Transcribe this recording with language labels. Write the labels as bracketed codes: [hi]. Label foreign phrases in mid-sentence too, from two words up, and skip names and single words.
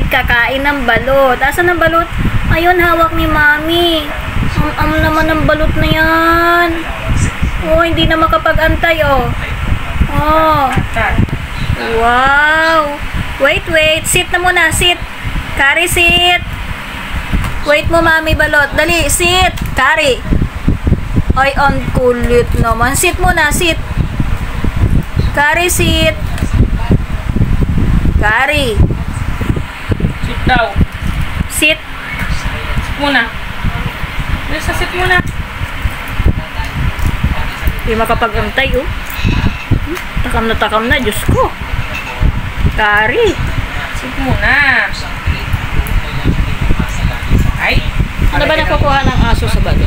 [tl] Kakain ng balot. Asan ang balot? Ayun, hawak ni Mami. Ang naman ng balot na yan. Oh, hindi na makapag-antay, oh. Oh. Wow. Wait. Sit na muna, sit. Kari, sit. Wait mo, Mami, balot. Dali, sit. Kari. Ay, ang kulit naman. Sit muna, sit. Kari, sit. Kari. Sit daw. Sit. Muna. Sit muna. Hindi makapag-antay, oh. Takam na, Diyos ko. Kari. Sit muna. Ay. Ano ba nakukuha ng aso sa balot?